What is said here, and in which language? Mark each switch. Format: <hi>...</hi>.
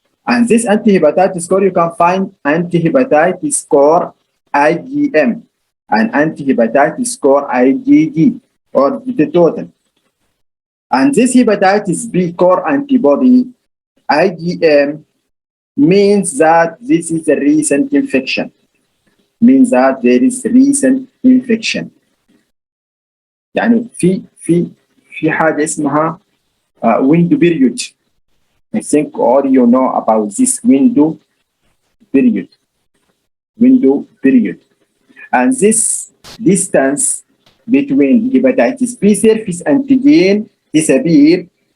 <en>And this anti-hepatitis core, you can find anti-hepatitis core IgM and anti-hepatitis core IgG, or the total. And this hepatitis B core antibody, IgM, means that this is a recent infection. Means that there is recent infection.</en> <ar>يعني في حاجة اسمها window period.</ar> <en>I think all you know about this window period. Window period. And this distance between hepatitis B surface antigen disappear.</en>